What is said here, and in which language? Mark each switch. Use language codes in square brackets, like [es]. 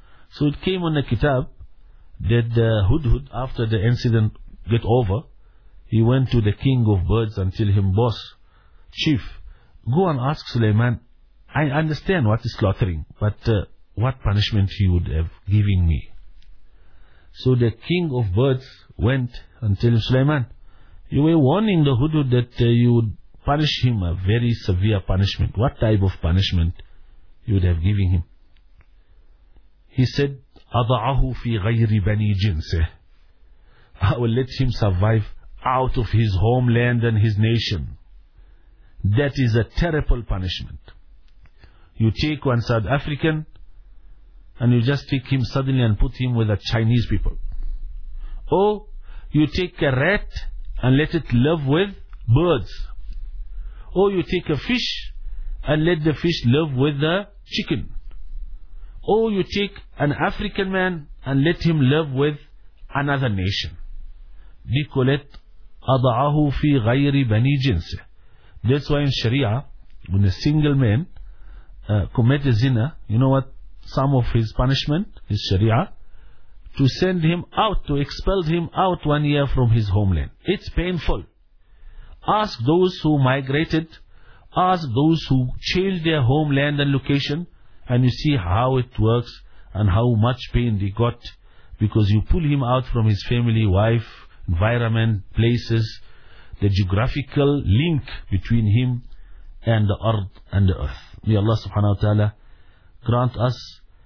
[en] So it came on the kitab that the Hudhud, after the incident get over, he went to the king of birds and tell him, boss, chief, go and ask Sulaiman, I understand what is slaughtering, but what punishment he would have given me. So the king of birds went and tell him, Sulaiman, you were warning the Hudhud that you would punish him a very severe punishment. What type of punishment you would have given him? He said, [ar] أَضَعَهُ فِي غَيْرِ بَنِي جِنْسِهِ. [en] I will let him survive out of his homeland and his nation. That is a terrible punishment. You take one South African and you just take him suddenly and put him with the Chinese people. Or you take a rat and let it live with birds. Or you take a fish and let the fish live with the chicken. Or you take an African man and let him live with another nation. We call it [ar] أَضَعَهُ فِي غَيْرِ بَنِي جِنْسِ. [en] That's why in Sharia, when a single man commit a zina, you know what some of his punishment is? Sharia, to send him out, to expel him out 1 year from his homeland. It's painful. Ask those who migrated, ask those who changed their homeland and location, and you see how it works and how much pain they got, because you pull him out from his family, wife, environment, places, the geographical link between him and the earth. May Allah subhanahu wa ta'ala grant us